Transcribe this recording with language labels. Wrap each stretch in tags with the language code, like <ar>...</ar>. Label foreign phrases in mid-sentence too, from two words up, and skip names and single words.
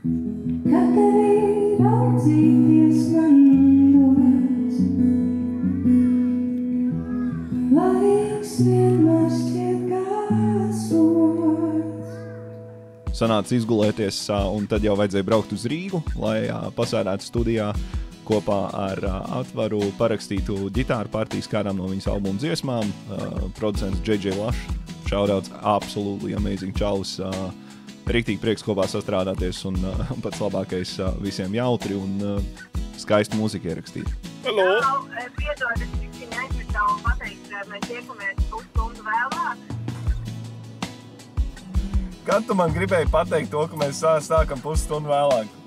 <lv>Sanāca izgulēties, un tad jau vajadzēja braukt uz Rīgu, lai pasēdētu studijā kopā ar Atvaru parakstītu ģitāru partijas kādām no viņas albuma dziesmām. Producents J.J.</lv> <en>Lash, shoutouts, absolutely amazing čalis.</en> <lv>Riktīgi prieks kopā sastrādāties un pats labākais visiem jautri un skaistu mūziku ierakstīt. Halo! Piedod, es tikai aizmirsu pateikt, mēs tiekamies pusstundu vēlāk. Kad tu man gribēji pateikt to, ka mēs sākam pusstundu vēlāk?</lv>